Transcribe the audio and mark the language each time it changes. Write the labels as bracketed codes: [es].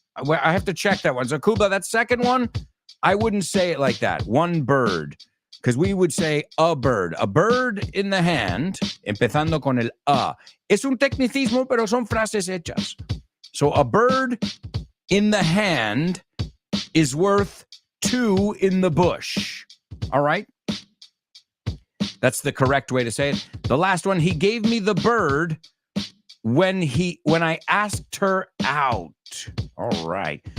[en] I have to check that one. So, Kubla, that second one, I wouldn't say it like that. One bird. Because we would say a bird. A bird in the hand, [es] empezando con el a. Es un tecnicismo, pero son frases hechas. [en] So a bird in the hand is worth two in the bush. All right? That's the correct way to say it. The last one, he gave me the bird when I asked her out. All right.